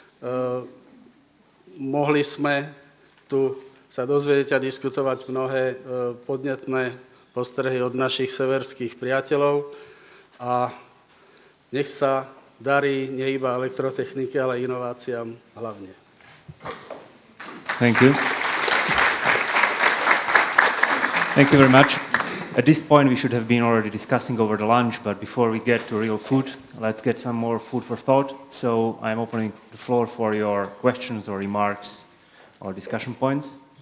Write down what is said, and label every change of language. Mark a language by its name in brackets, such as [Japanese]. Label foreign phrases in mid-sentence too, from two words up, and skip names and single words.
[Slovak] Mohli sme tu sa dozvedieť a diskutovať mnohé podnetné postrehy od našich severských priateľov a nech sa darí nie iba elektrotechnike, ale inováciám hlavne. [English] Thank you. Thank you very much. At this point, we should have been already discussing over the lunch, but before we get to real food, let's get some more food for thought. So I'm opening the floor for your questions or remarks or discussion points.